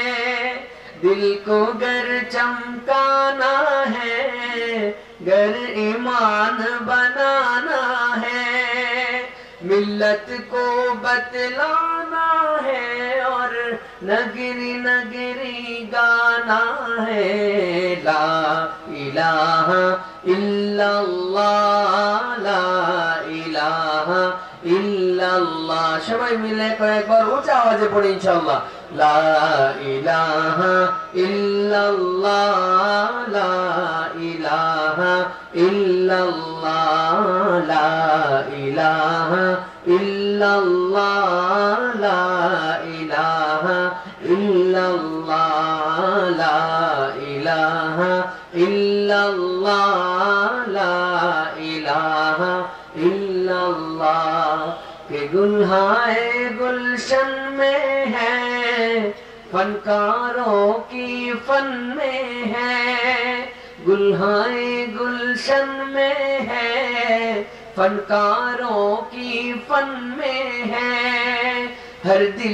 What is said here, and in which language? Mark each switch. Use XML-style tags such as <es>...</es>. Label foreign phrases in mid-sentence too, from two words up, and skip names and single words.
<ur>دل کو گر چمکانا ہے گر ایمان بنانا ہے ملت کو بتلانا ہے اور نگری نگری گانا ہے</ur> <ar>لا الہ الا اللہ لا الہ الا اللہ</ar> <bn>সবাই মিলে কয়েকবার উঁচা আওয়াজে পড়ি ইনশাআল্লাহ</bn> <ar>لا إله إلا الله لا إله إلا الله لا إله إلا الله لا إله إلا الله لا إله إلا الله لا إله إلا الله</ar> <ur>کہ گلہائے گلشن میں ہے فنکاروں کی فن میں ہے گلہائے گلشن میں ہے فنکاروں کی فن میں ہے ہر دل</ur>